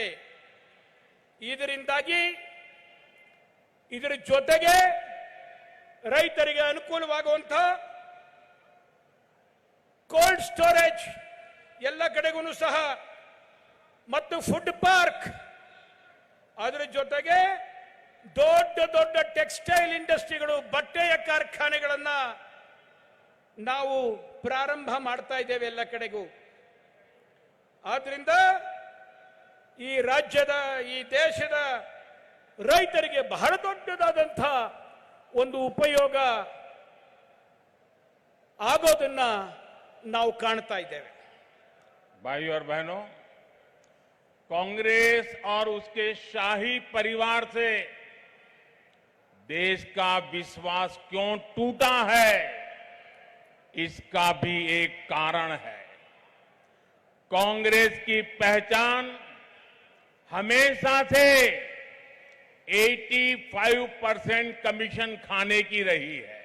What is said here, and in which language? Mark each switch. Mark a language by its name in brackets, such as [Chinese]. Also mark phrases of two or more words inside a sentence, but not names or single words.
[Kannada] ಇದರಿಂದಾಗಿ ಇದರ ಜೊತೆಗೆ ರೈತರಿಗೆ ಅನುಕೂಲವಾಗುವಂತ [English] cold storage [Kannada] ಎಲ್ಲ ಕಡೆಗೂ ಸಹ ಮತ್ತು [English] food park, [Kannada] ಅದರ ಜೊತೆಗೆ ದೊಡ್ಡ ದೊಡ್ಡ [English] textile industries, [Kannada] ಬಟ್ಟೆಯ ಕಾರ್ಖಾನೆಗಳನ್ನ ನಾವು ಪ್ರಾರಂಭ ಮಾಡ್ತಾ ಇದ್ದೇವೆ ಎಲ್ಲ ಕಡೆಗೂ. ಆದ್ರಿಂದ ಈ ರಾಜ್ಯದ, ಈ ದೇಶದ ರೈತರಿಗೆ ಬಹಳ ದೊಡ್ಡದಾದಂಥ ಒಂದು ಉಪಯೋಗ ಆಗೋದನ್ನ ನಾವು ಕಾಣ್ತಾ ಇದ್ದೇವೆ. [Hindi] भाइयों और बहनों, कांग्रेस और उसके शाही परिवार से देश का विश्वास क्यों टूटा है, इसका भी एक कारण है. कांग्रेस की पहचान हमेशा से 85% कमीशन खाने की रही है.